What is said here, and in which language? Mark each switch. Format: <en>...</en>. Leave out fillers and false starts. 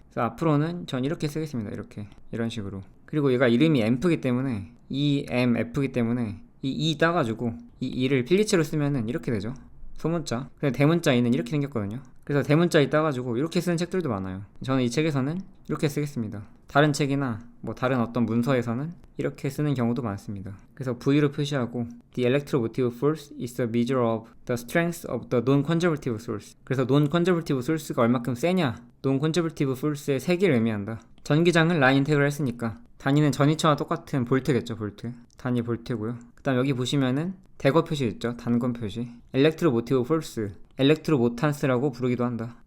<ko>그래서 앞으로는 전 이렇게 쓰겠습니다. 이렇게. 이런 식으로. 그리고 얘가 이름이 앰프기 때문에 EMF기 때문에 이 E 따가지고 이 E를 필리체로 쓰면은 이렇게 되죠. 소문자. 근데 대문자 E는 이렇게 생겼거든요. 그래서 대문자 E 따가지고 이렇게 쓰는 책들도 많아요. 저는 이 책에서는 이렇게 쓰겠습니다. 다른 책이나 뭐 다른 어떤 문서에서는 이렇게 쓰는 경우도 많습니다. 그래서 V로 표시하고</ko> <en>The electromotive force is a measure of the strength of the non-conservative source.</en> <ko>그래서 non-conservative source가 얼마큼 세냐, non-conservative force의 세기를 의미한다. 전기장을 라인 인테그랄 했으니까 단위는 전위처와 똑같은 볼트겠죠. 볼트. 단위 볼트고요. 그 다음 여기 보시면은 대거 표시 있죠. 단권 표시. 엘렉트로모티브 폴스, 엘렉트로모탄스라고 부르기도 한다.</ko>